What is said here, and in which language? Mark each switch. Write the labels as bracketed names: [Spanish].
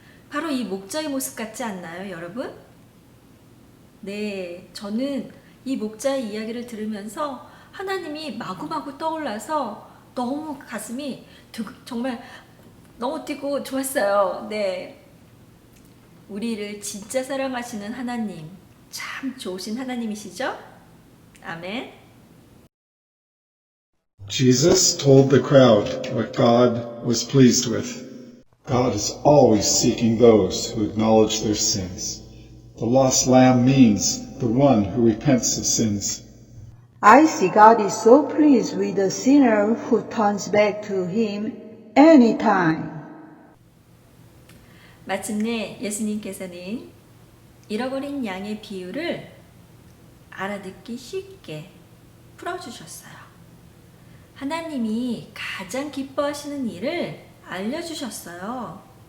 [Korean] 바로 이 목자의 모습 같지 않나요, 여러분? 네, 저는 이 목자의 이야기를 들으면서 하나님이 마구마구 떠올라서 너무 가슴이 정말 너무 뛰고 좋았어요. 네, 우리를 진짜 사랑하시는 하나님, 참 좋으신 하나님이시죠? 아멘. [English] Jesus told the crowd what God was pleased with. God is always seeking those who acknowledge their sins. The lost lamb means the one who repents of sins. I see God is so pleased with the sinner who turns back to Him anytime. [Korean] 마침내 예수님께서는 잃어버린 양의 비유를 알아듣기 쉽게 풀어주셨어요. 하나님이 가장 기뻐하시는 일을 알려주셨어요.